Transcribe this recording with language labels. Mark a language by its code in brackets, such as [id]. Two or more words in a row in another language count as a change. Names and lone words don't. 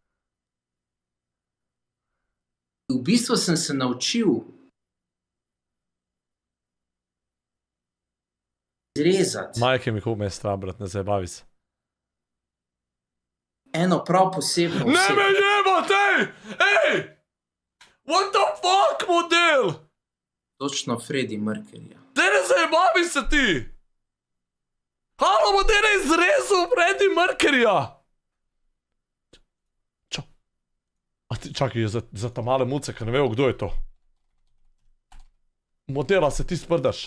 [sl] V bistvu sem se naučil izrezati [sr] Majke mi [sl] me je strah, brat, ne zabavi se. eno prav posebno Ne osebo. me jebot, ej! [en] What the fuck, model? [sl] Točno Freddie Mercuryja. Daj ne zabavi se ti! Halo, model je izrezal Freddie Mercuryja! A ti, čakaj, za ta male muce, ker ne vejo, kdo je to. Model, a se ti sprdaš?